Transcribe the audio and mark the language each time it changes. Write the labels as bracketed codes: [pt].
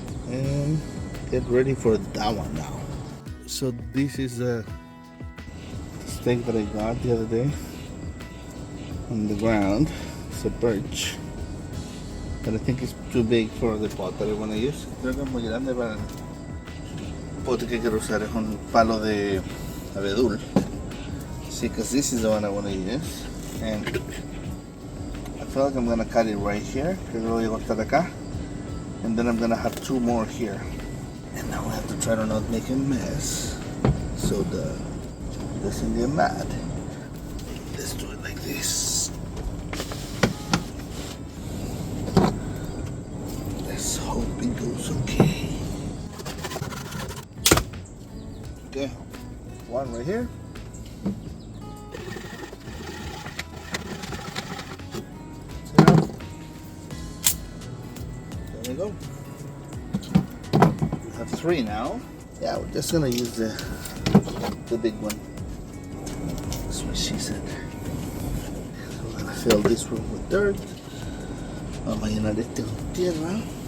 [en] And get ready for that one now. So this is the stake that I got the other day on the ground. It's a birch, but I think it's too big for the pot that I want to use. [es] Creo que es muy grande para el pote que quiero usar. Es un palo de abedul. [en] See, because this is the one I want to use, and I feel like I'm gonna cut it right here. [es] Que lo voy a cortar acá, [en] and then I'm gonna have two more here. And now we have to try to not make a mess, so the doesn't get mad. Let's do it like this. Let's hope it goes okay. Okay, one right here. There we go. We have three now. Yeah, we're just gonna use the big one. That's what she said. So we're gonna fill this room with dirt. [es] Vamos a llenar este con tierra.